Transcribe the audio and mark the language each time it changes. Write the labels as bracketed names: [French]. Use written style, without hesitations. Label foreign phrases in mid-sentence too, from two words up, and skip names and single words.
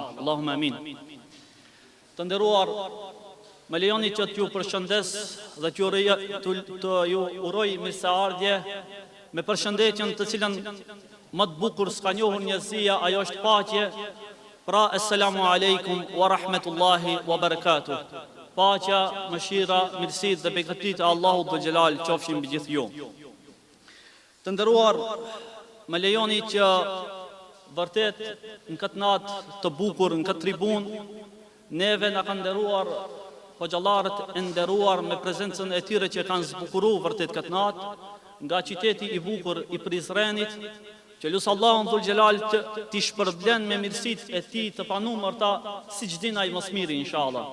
[Arabic] اللهم آمين. [Albanian] Të nderuar, më lejoni që t'ju përshëndes dhe të ju uroj mirëseardhje me përshëndetjen të cilën më të bukur s'ka njohur njerëzia, ajo është paqje. Pra, [Arabic] السلام عليكم ورحمة الله وبركاته. [Albanian] Paqja, mëshira, mirësitë dhe beqëtitë e Allahut [Arabic] ذو الجلال [Albanian] qofshin mbi gjithë ju. Të nderuar, më lejoni që vërtet në këtë natë të bukur, në këtë tribun, neve na kanë nderuar hoxhallarët e nderuar me prezencën e tyre që kanë zbukuruar vërtet këtë natë, nga qyteti i bukur i Prizrenit, që lusë Allahun [Arabic] ذو الجلال [Albanian] t'i shpërblen me mirësit e ti të panumërta, si që din ai mos miri, inshallah.